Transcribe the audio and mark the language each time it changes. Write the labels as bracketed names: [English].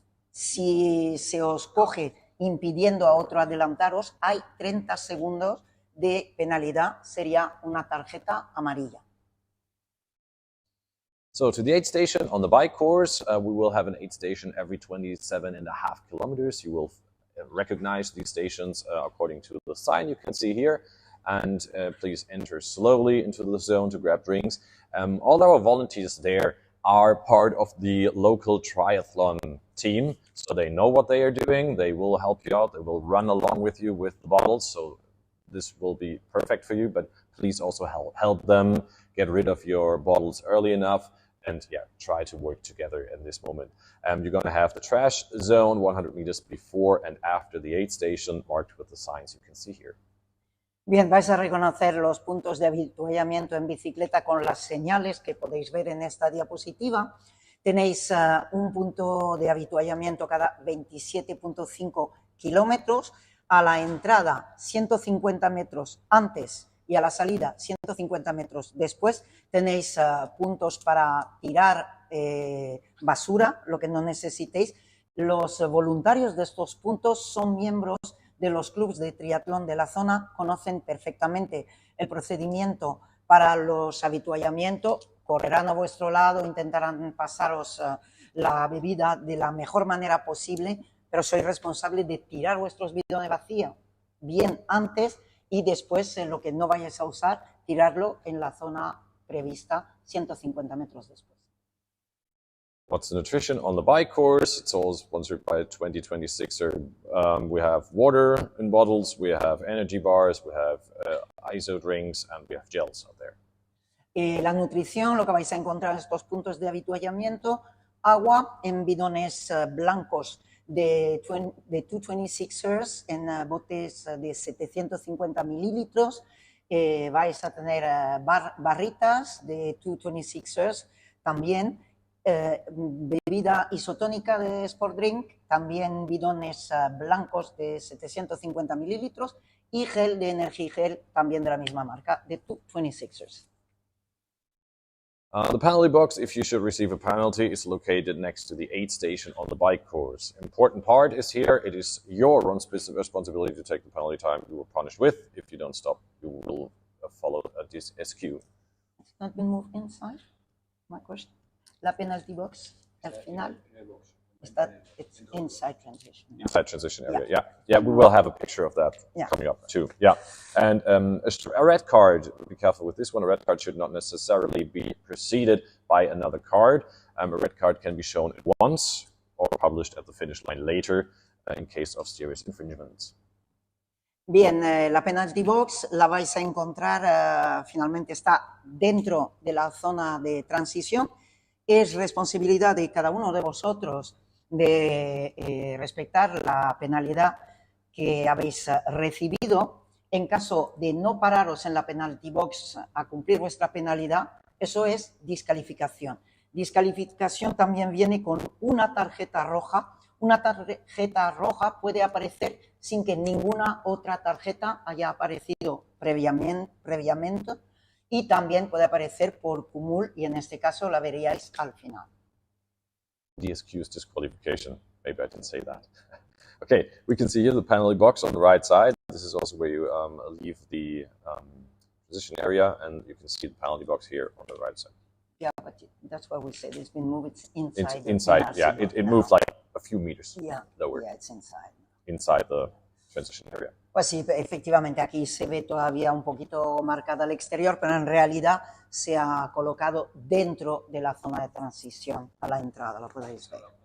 [Spanish] Si se os coge impidiendo a otro adelantaros, hay 30 segundos de penalidad, sería una tarjeta amarilla. [English] So to the aid station on the bike course, we will have an aid station every 27.5 kilometers. You will recognize these stations according to the sign you can see here. And please enter slowly into the zone to grab drinks. All our volunteers there are part of the local triathlon team, so they know what they are doing. They will help you out. They will run along with you with the bottles. So this will be perfect for you, but please also help them get rid of your bottles early enough, and try to work together in this moment. You're going to have the trash zone 100 meters before and after the aid station marked with the signs you can see here. [Spanish] Bien, vais a reconocer los puntos de avituallamiento en bicicleta con las señales que podéis ver en esta diapositiva. Tenéis un punto de avituallamiento cada 27.5 kilómetros. A la entrada 150 metros antes y a la salida 150 metros después tenéis puntos para tirar basura, lo que no necesitéis. Los voluntarios de estos puntos son miembros de los clubes de triatlón de la zona, conocen perfectamente el procedimiento para los avituallamientos, correrán a vuestro lado, intentarán pasaros la bebida de la mejor manera posible, pero sois responsable de tirar vuestros bidones vacíos bien antes y después lo que no vayáis a usar, tirarlo en la zona prevista 150 metros después. [English] What's the nutrition on the bike course? It's all sponsored by 2026er. We have water in bottles, we have energy bars, we have ISO drinks, and we have gels out there. [Spanish] La nutrición, lo que vais a encontrar en estos puntos de avituallamiento, agua en bidones blancos de 226ers en botes de 750 mililitros. Vais a tener barritas de 226ers, también bebida isotónica de Sport Drink, también bidones blancos de 750 mililitros y gel de Energy Gel, también de la misma marca, de 226ers. [English] The penalty box, if you should receive a penalty, is located next to the aid station on the bike course. Important part is here, it is your responsibility to take the penalty time you were punished with. If you don't stop, you will follow this SQ. It's not been moved inside, my question. La penalty box, [Spanish] al final, [English] it's inside transition. Inside transition area, yeah. We will have a picture of that coming up too. Yeah, and a red card. Be careful with this one. A red card should not necessarily be preceded by another card. A red card can be shown at once or published at the finish line later in case of serious infringements. [Spanish] Bien, la penalty box la vais a encontrar, finalmente está dentro de la zona de transición. Es responsabilidad de cada uno de vosotros de respetar la penalidad que habéis recibido. En caso de no pararos en la penalty box a cumplir vuestra penalidad, eso es descalificación. Descalificación también viene con una tarjeta roja. Una tarjeta roja puede aparecer sin que ninguna otra tarjeta haya aparecido previamente y también puede aparecer por cumul y en este caso la veríais al final. [English] DSQ's disqualification. Maybe I didn't say that. Okay, we can see here the penalty box on the right side. This is also where you leave the position area, and you can see the penalty box here on the right side. Yeah, but that's why we said it's been moved. It's inside. Inside, yeah. It moved like a few meters lower. Yeah, it's inside. Inside the transition area. [Spanish] Pues sí, efectivamente, aquí se ve todavía un poquito marcada al exterior, pero en realidad se ha colocado dentro de la zona de transición a la entrada, lo podéis ver.